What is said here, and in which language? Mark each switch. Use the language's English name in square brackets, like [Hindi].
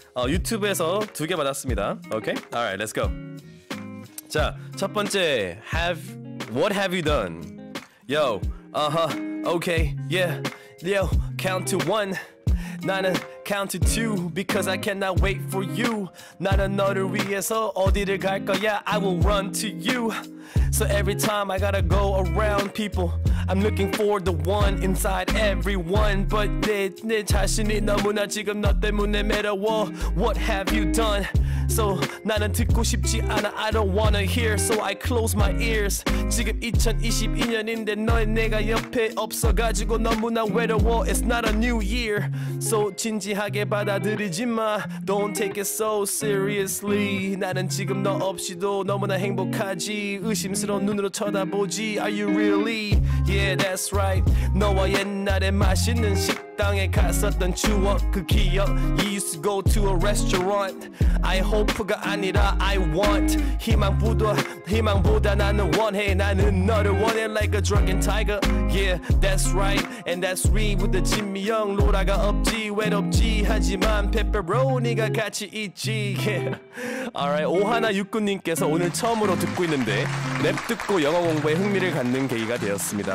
[Korean] 유튜브에서 2개 받았습니다. [English] 오케이? Alright, let's go. [Korean] 자, 첫 번째 [English] What have you done? Yo, okay, yeah, yo, count to 1. [Korean] 나는 [English] count to 2 because I cannot wait for you. [Korean] 나는 너를 위해서 어디를 갈 거야? [English] I will run to you. So every time I gotta go around people, I'm looking for the one inside everyone. [Korean] But 내 자신이 너무나 지금 너 때문에 매려워. [English] What have you done? [Korean] So 나는 듣고 싶지 않아. [English] I don't wanna hear. So I close my ears. [Korean] 지금 2022년인데 내가 옆에 없어가지고 너무나 외로워. [English] It's not a new year. [Korean] So 진지하게 받아들이지 마. [English] Don't take it so seriously. [Korean] 나는 지금 너 없이도 너무나 행복하지. 의심스러운 눈으로 쳐다보지. [English] Are you really? Yeah, that's right. [Korean] 너와 옛날에 맛있는 땅에 갔었던 추억 그 기억 [English] You used to go to a restaurant I hope가 아니라 I want [Korean] 희망보다 나는 원해 나는 너를 원해 [English] like a drunken tiger Yeah that's right and that's real with the [Korean] 진미형 로라가 없지 외롭지 하지만 [English] pepperoni가 같이 있지 yeah. [Korean] Alright 오하나 육군님께서 오늘 처음으로 듣고 있는데 랩 듣고 영어 공부에 흥미를 갖는 계기가 되었습니다.